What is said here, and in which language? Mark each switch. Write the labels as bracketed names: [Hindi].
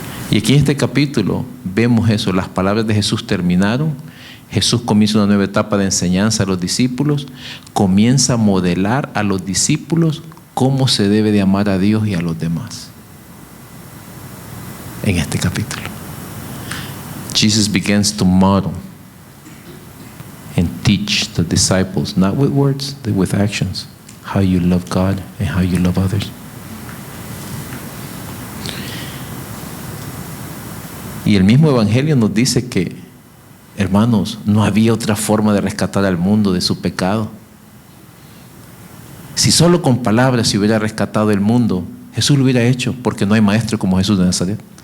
[Spanish] Y aquí en este capítulo vemos eso, las palabras de Jesús terminaron, Jesús comienza una nueva etapa de enseñanza a los discípulos, comienza a modelar a los discípulos cómo se debe de amar a Dios y a los demás. En este capítulo. [English] Jesus begins to model and teach the disciples, not with words, but with actions, how you love God and how you love others. [Spanish] Y el mismo Evangelio nos dice que, hermanos, no había otra forma de rescatar al mundo de su pecado. Si solo con palabras se hubiera rescatado el mundo, Jesús lo hubiera hecho, porque no hay maestro como Jesús de Nazaret.